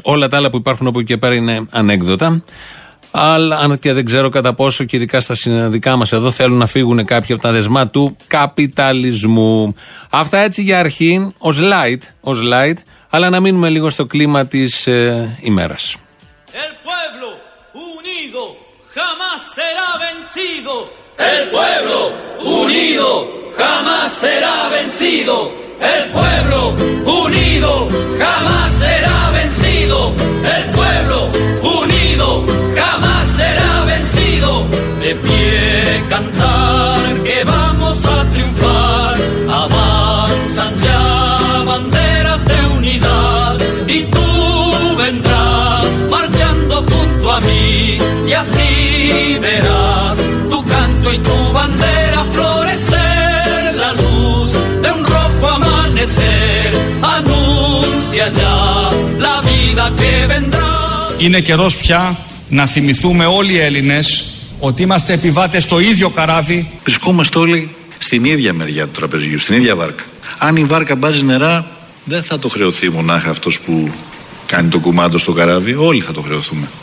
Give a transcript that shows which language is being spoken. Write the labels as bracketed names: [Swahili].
[Greek] Όλα τα άλλα που υπάρχουν από εκεί και πέρα είναι ανέκδοτα. Αλλά αν και δεν ξέρω κατά πόσο και ειδικά στα συναδικά μας εδώ θέλουν να φύγουν κάποιοι από τα δεσμά του καπιταλισμού. Αυτά έτσι για αρχή, ως light, ως light, αλλά να μείνουμε λίγο στο κλίμα της ημέρας. [Spanish] El pueblo unido jamás será vencido. El pueblo unido jamás será vencido. El pueblo unido jamás será vencido. El pueblo unido jamás será vencido. De pie cantar que vamos a triunfar. Avanzan ya banderas de unidad. Y tú vendrás marchando junto a mí. Y así verás y tu bandera florecer, la luz de un rojo amanecer, anuncia ya la vida que vendrá. [Greek] Είναι καιρός πια να θυμηθούμε όλοι οι Έλληνες ότι είμαστε επιβάτες στο ίδιο καράβι. Βρισκόμαστε όλοι στην ίδια μεριά του τραπεζιού, στην ίδια βάρκα. Αν η βάρκα μπάζει νερά, δεν θα το χρεωθεί μονάχα αυτός που κάνει το κουμάντο στο καράβι, όλοι θα το χρεωθούμε.